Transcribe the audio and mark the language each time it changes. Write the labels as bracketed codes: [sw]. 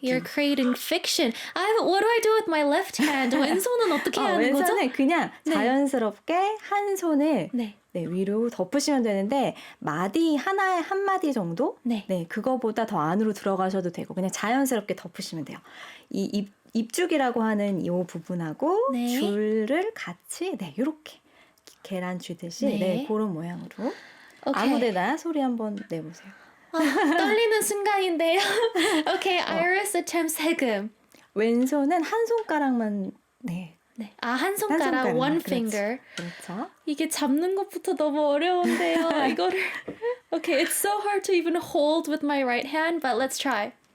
[en] You're creating fiction. What do I do with my left hand? [ko] 왼손은 어떻게 해야 하는 거죠? 왼손은 그냥 네. 자연스럽게 한 손을 네. 네, 위로 덮으시면 되는데 마디 하나에 한 마디 정도? 네. 네, 그거보다 더 안으로 들어가셔도 되고 그냥 자연스럽게 덮으시면 돼요. 이 입죽이라고 하는 이 부분하고 네. 줄을 같이 네, 이렇게 계란 쥐듯이 네. 네, 그런 모양으로 오케이. 아무데나 소리 한번 내보세요. 떨리는 순간인데요. [en] Okay, Iris attempts 해금. [ko] 왼손은 한 손가락만 네, 네. 한 손가락, [en] one finger. [ko] 그렇죠. 이게 잡는 것부터 너무 어려운데요. 이거를. [en] Okay, it's so hard to even hold with my right hand, but let's try.